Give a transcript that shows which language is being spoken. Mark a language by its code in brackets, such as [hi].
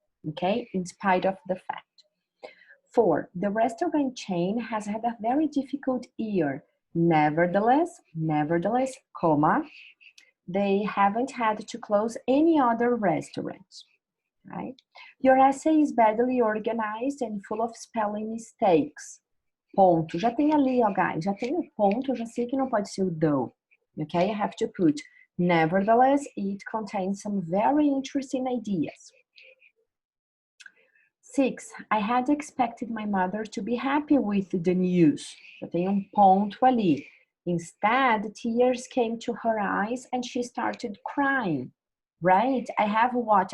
[en] Okay, in spite of the fact. 4, the restaurant chain has had a very difficult year. Nevertheless, comma, they haven't had to close any other restaurants, right? Your essay is badly organized and full of spelling mistakes. [pt] Ponto. Já tem ali, ó, guys, já tem o ponto, eu já sei que não pode ser o though. [en] Okay, I have to put, nevertheless, it contains some very interesting ideas. 6, I had expected my mother to be happy with the news. [pt] Já tem ponto ali. [en] Instead, tears came to her eyes and she started crying, right? I have what?